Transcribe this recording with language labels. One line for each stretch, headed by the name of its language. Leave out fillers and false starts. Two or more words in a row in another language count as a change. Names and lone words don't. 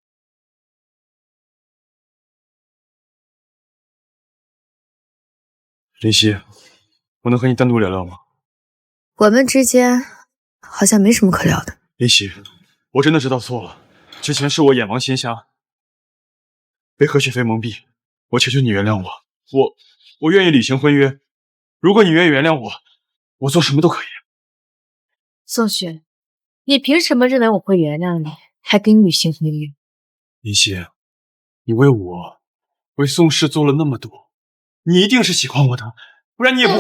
Chinese: 林夕，我能和你单獨聊聊嗎？我們之間好像沒什麼可聊的。林夕，我真的知道錯了，之前是我眼盲心瞎，被何雪飛蒙蔽，我求求你原諒我，我願意履行婚約，如果你願意原諒我，我做什麼都可以。宋雪，你憑什麼認為我會原諒你，還跟你履行婚約？林夕，你為我，為宋氏做了那麼多，你一定是喜歡我的，不然你也不會。